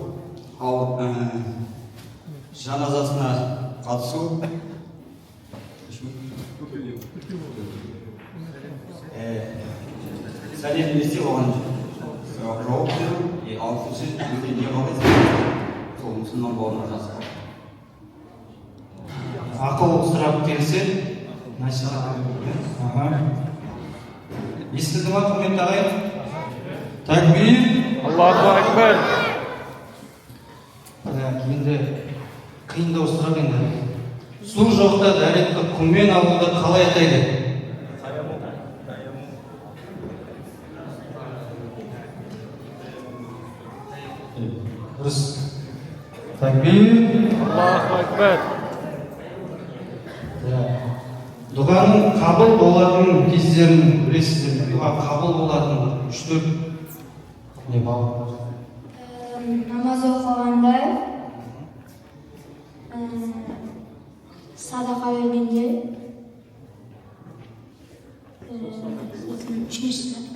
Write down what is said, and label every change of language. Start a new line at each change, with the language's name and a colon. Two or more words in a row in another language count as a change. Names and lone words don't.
Kazakh: жаназасына қатысу, сәлем берсе оған жауап беру, алтыншы не қалайсыз, сол мұсылман бауырына жасау. Ақыл сұрап келсе, насихат беру. Естіді ма, құрметті ағайын? Такбир.
Arabic: الله أكبر.
Kazakh: Енді қиындау сұрақ енді. Су жоқта дәретті құммен алуды қалай атайды? Дұрыс. Такбир.
Arabic: الله أكبر.
Kazakh: Дұғаның қабыл болатын кездерін білесіздер. Дұға қабыл болатын 3-4 не бар? Намаз оқығанда, садақа бергенде, үшіншісі.